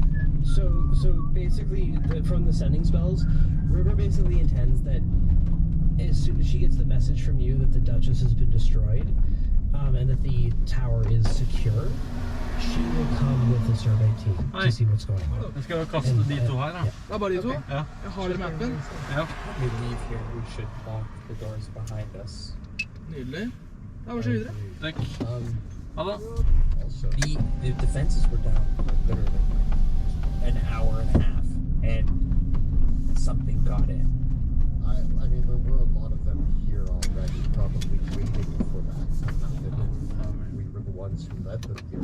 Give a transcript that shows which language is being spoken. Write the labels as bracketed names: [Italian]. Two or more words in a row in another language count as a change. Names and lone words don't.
[English] So basically, from the sending spells, River basically intends that as soon as she gets the message from you that the Duchess has been destroyed, and that the tower is secure, she will come with the survey team Oi. to see what's going on. [Norwegian] Jeg skal kaste de to her, da. [English] Yeah. [Norwegian] Det er bare de to. Ja. Jeg har det i mappen. Ja. [English] We leave here. We should lock the doors behind us. [Norwegian] Nydelig. Da var vi videre. Takk. Um, Ha det. [English] also, The defenses were down for literally an hour and a half, and something got in. I mean, there were a lot of them here already, probably waiting for that. We were the ones who led them here.